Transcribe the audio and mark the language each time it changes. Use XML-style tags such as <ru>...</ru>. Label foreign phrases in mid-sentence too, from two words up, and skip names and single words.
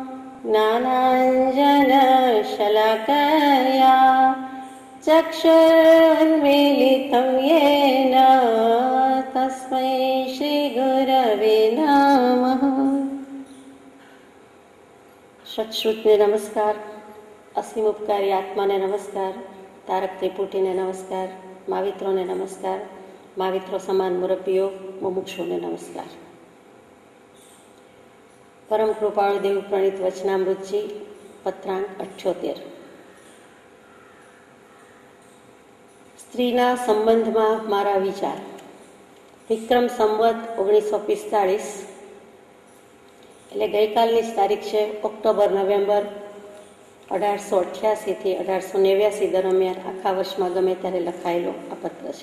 <sa>ज्ञानाञ्जनशलाकया चक्षुरुन्मीलितं येन तस्मै श्रीगुरवे नमः।</sa> <gu>સત્શ્રુતને નમસ્કાર, અસીમ ઉપકારી આત્માને નમસ્કાર, તારક ત્રિપુટીને નમસ્કાર, માવિત્રોને નમસ્કાર, माविત્રો સમાન મુરબ્બીઓ મુમુક્ષુને નમસ્કાર। પરમ કૃપાળુ દેવ પ્રણીત વચનામૃતજી પત્રાંક 78। સ્ત્રીના સંબંધમાં મારા વિચાર। વિક્રમ સંવત 1945 એટલે ગઈકાલની જ તારીખ છે ઓક્ટોબર-નવેમ્બર 1888 થી 1889 દરમિયાન આખા વર્ષમાં ગમે ત્યારે લખાયેલો આ પત્ર છે।</gu>